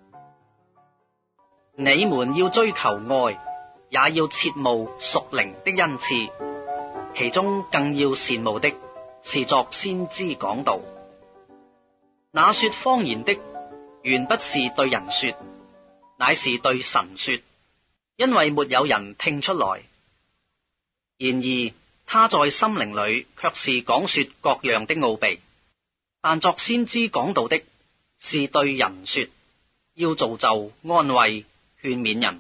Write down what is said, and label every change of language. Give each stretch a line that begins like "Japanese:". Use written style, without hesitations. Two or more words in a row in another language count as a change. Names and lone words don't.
Chinese: 你們要追求愛，也要切慕屬靈的恩賜，其中更要羨慕的是作先知講道。那說方言的，原不是對人說，乃是對神說，因為沒有人聽出來。然而他在心靈裏卻是講說各樣的奧秘。但作先知講道的，是對人說，要造就、安慰、勸勉人。